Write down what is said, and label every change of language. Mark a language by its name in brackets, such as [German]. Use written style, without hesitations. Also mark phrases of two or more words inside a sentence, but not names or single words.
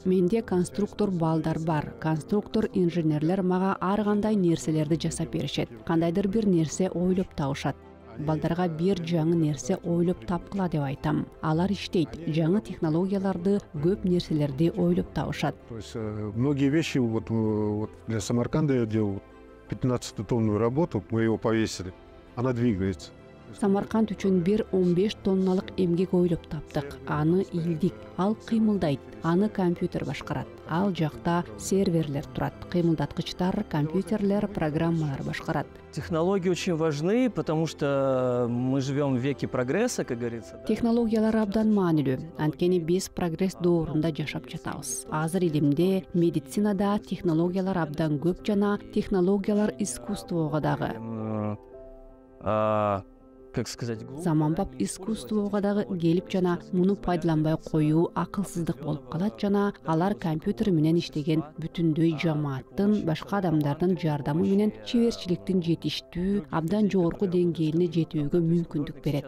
[Kyrgyz] Менде конструктор балдар бар. Конструктор инженерлер мага ар кандай нерселерди жасап беришет. Кандайдыр бир нерсе ойлоп табышат. Балдарга бир жаңы нерсе ойлоп тапкыла деп айтам. Алар иштейт, жаңы технологияларды, көп нерселерди ойлоп табышат. [Russian] То есть многие вещи вот для Самарканда я делал 15-тонную работу, мы его повесили. Она двигается. [Kyrgyz] Самарканд үчүн бир 15 тонналык эмгек ойлоп таптык. Аны илдик, ал кыймылдайт, аны компьютер башкарат. Ал жакта серверлер турат, кыймылдаткычтар, компьютерлер, программалар башкарат. [Russian] Технологии очень важны, потому что мы живем в веке прогресса, как говорится. [Kyrgyz] Технологиялар абдан маанилүү. Анткени биз прогресс доорунда жашап жатабыз. Азыр илимде, медицинада технологиялар абдан көп жана технологиялар искусствого дагы. [Russian] Как сказать, [Kyrgyz] заманбап искусствого дагы келип жана муну пайдаланбай коюу акылсыздык болуп калат жана алар компьютер менен иштеген бүтүндөй жамааттын, башка адамдардын жардамы менен чеберчиликтин жетиштүү, абдан жогорку деңгээлине жетүүгө мүмкүндүк берет.